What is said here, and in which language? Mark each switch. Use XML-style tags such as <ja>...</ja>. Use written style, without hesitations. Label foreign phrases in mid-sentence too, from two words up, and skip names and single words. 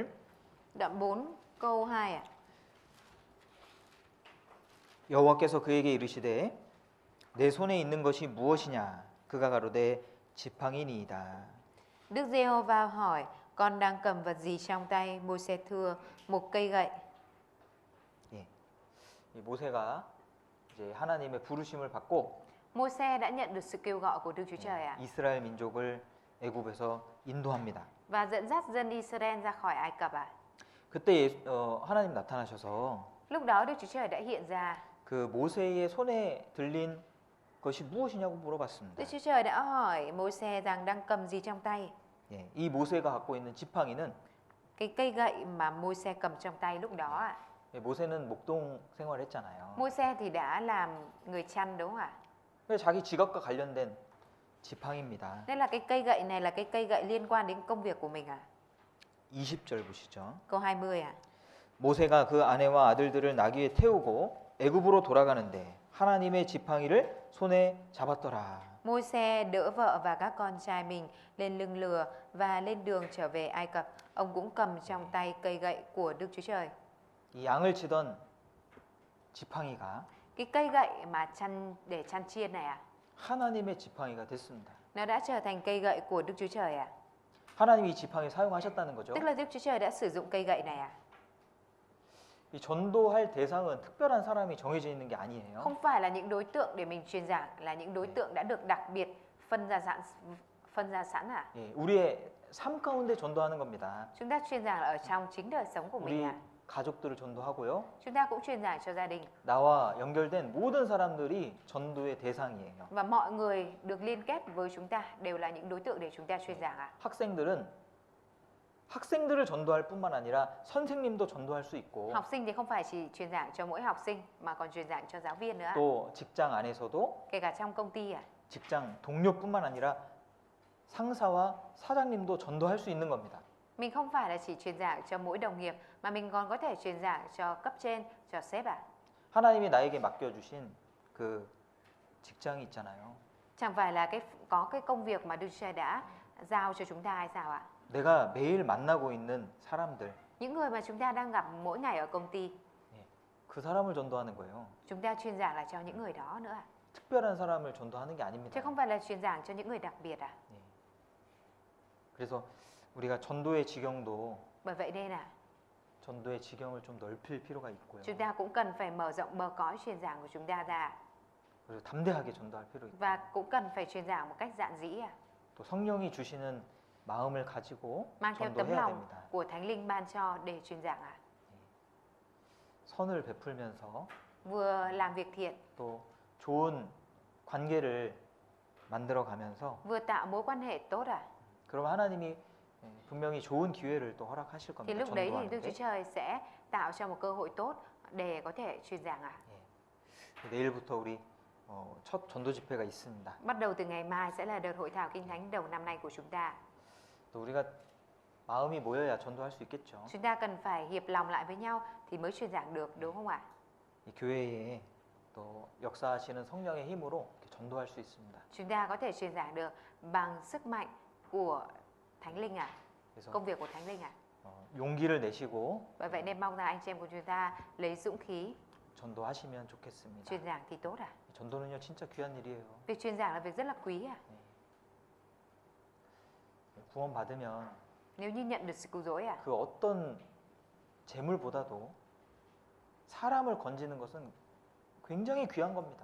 <vi>Đoạn 4 câu 2 ạ.</vi> <ko>여호와께서 그에게 이르시되 내 손에 있는 것이 무엇이냐 그가 가로되 지팡이니이다.</ko> <vi>Đức Giê-hô-va hỏi, con đang cầm vật gì trong tay? Môi-se thưa, một cây gậy.</vi> <ko>예. 이 모세가 이제 하나님의 부르심을 받고</ko> <vi>Môi-se đã nhận được sự kêu gọi của Đức Chúa Trời ạ,</vi> <ko>이스라엘 민족을 애굽에서 인도합니다.</ko> <vi>và dẫn dắt dân Israel ra khỏi Ai Cập ạ.</vi> <ko>그때 하나님 나타나셔서</ko> <vi>Lúc đó Đức Chúa Trời đã hiện ra.</vi> <ko>그 모세의 손에 들린 것이 무엇이냐고 물어봤습니다.</ko> <vi>Đức Chúa Trời đã hỏi Môi-se rằng đang cầm gì trong tay.</vi> <ko>예. 이 모세가 갖고 있는 지팡이는</ko> <vi>Cái cây gậy mà Môi-se cầm trong tay lúc đó ạ.</vi> <ko>모세는 목동 생활했잖아요.</ko> <vi>Môi-se thì đã làm người chăn đúng không ạ?</vi> <ko>그래서 자기 직업과 관련된 지팡이입니다.</ko> <vi>Nên là cái cây gậy này là cái cây gậy liên quan đến công việc của mình ạ.</vi> <ko>20절 보시죠.</ko> <vi>Câu 20 ạ.</vi> <ko>모세가 그 아내와 아들들을 나귀에 태우고 애굽으로 돌아가는데 하나님의 지팡이를 손에 잡았더라.</ko> <vi>Môi-se đỡ vợ và các con trai mình lên lưng lừa và lên đường trở về Ai Cập. Ông cũng cầm trong tay cây gậy của Đức Chúa Trời.</vi> <ko>이 양을 치던 지팡이가</ko> <vi>Cái cây gậy mà để chăn chiên này</vi> <ko>하나님의 지팡이가 됐습니다.</ko> <vi>nó đã trở thành cây gậy của Đức Chúa Trời</vi> <ko>하나님이 이 지팡이 사용하셨다는 거죠.</ko> <vi>Tức là Đức Chúa Trời đã sử dụng cây gậy này</vi> <ko>이 전도할 대상은 특별한 사람이 정해져 있는 게 아니에요.</ko> <vi>Không phải là những đối tượng để mình truyền giảng, là những đối tượng đã được đặc biệt phân ra sẵn</vi> <ko>예, 우리의 삶 가운데 전도하는 겁니다.</ko> <vi>Chúng ta truyền giảng là ở trong chính đời sống của mình</vi> <ko>우리 가족들을 전도하고요.</ko> <vi>Chúng ta cũng truyền giảng cho gia đình.</vi> <ko>나와 연결된 모든 사람들이 전도의 대상이에요.</ko> <vi>Và mọi người được liên kết với chúng ta đều là những đối tượng để chúng ta truyền giảng</vi> <ko>학생들을 전도할 뿐만 아니라 선생님도 전도할 수 있고</ko> <vi>Học sinh thì không phải chỉ truyền giảng cho mỗi học sinh mà còn truyền giảng cho giáo viên nữa</vi> <ko>또 직장 안에서도</ko> <vi>Kể cả trong công ty</vi> <ko>직장 동료뿐만 아니라 상사와 사장님도 전도할 수 있는 겁니다.</ko> <vi>Mình không phải là chỉ truyền giảng cho mỗi đồng nghiệp mà mình còn có thể truyền giảng cho cấp trên, cho sếp</vi> <ko>하나님이 나에게 맡겨주신 그 직장이 있잖아요.</ko> <vi>Chẳng phải là có cái công việc mà Đức Chúa Trời đã giao cho chúng ta hay sao ạ?</vi> <ko>내가 매일 만나고 있는 사람들,</ko> <vi>Những người mà chúng ta đang gặp mỗi ngày ở công ty,</vi> <ko>그 사람을 전도하는 거예요.</ko> <vi>chúng ta truyền giảng là cho những người đó nữa</vi> <ko>특별한 사람을 전도하는 게 아닙니다.</ko> <vi>chứ không phải là truyền giảng cho những người đặc biệt</vi> <ko>그래서 우리가 전도의 지경도</ko> <vi>Bởi vậy nên</vi> <ko>전도의 지경을 좀 넓힐 필요가 있고요.</ko> <vi>chúng ta cũng cần phải mở rộng bờ cõi truyền giảng của chúng ta ra</vi> <ko>그리고 담대하게 전도할 필요 있고</ko> <vi>và cũng cần phải truyền giảng một cách dạn dĩ</vi> <ko>또 성령이 주시는 마음을 가지고</ko> <vi>mang theo tấm</vi> <ko>전도해야</ko> <vi>lòng</vi> <ko>됩니다.</ko> <vi>của Thánh Linh ban cho để truyền giảng</vi> <ko>선을 베풀면서</ko> <vi>vừa làm việc thiện,</vi> <ko>또 좋은 관계를 만들어 가면서</ko> <vi>vừa tạo mối quan hệ tốt</vi> <ko>그럼 하나님이 분명히 좋은 기회를 또 허락하실</ko> <vi>thì</vi> <ko>겁니다.</ko> <vi>lúc đấy thì Đức Chúa</vi> <ko>전도하는데.</ko> <vi>Trời sẽ tạo cho một cơ hội tốt để có thể truyền giảng</vi> <ko>내일부터 우리 첫 전도 집회가 있습니다.</ko> <vi>Bắt đầu từ ngày mai sẽ là đợt hội thảo Kinh Thánh đầu năm nay của chúng ta.</vi> <ko>또 우리가 마음이 모여야 전도할 수 있겠죠.</ko> <vi>Chúng ta cần phải hiệp lòng lại với nhau thì mới truyền giảng được, đúng không ạ?</vi> <ko>이 교회에 또 역사하시는 성령의 힘으로 이렇게 전도할 수 있습니다.</ko> <vi>Chúng ta có thể truyền giảng được bằng sức mạnh của Thánh Linh</vi> <ko>그래서</ko> <vi>công việc của Thánh Linh</vi> <ko>용기를 내시고</ko> <vi>Bởi vậy nên mong rằng anh chị em của chúng ta lấy dũng khí</vi> <ko>전도하시면 좋겠습니다.</ko> <vi>truyền giảng thì tốt</vi> <ko>전도는요 진짜 귀한 일이에요.</ko> <vi>Việc truyền giảng là việc rất là quý</vi> <ko>구원 받으면</ko> <vi>Nếu như nhận được sự cứu rỗi</vi> <ko>그 어떤 재물보다도 사람을 건지는 것은 굉장히 귀한 겁니다.</ko>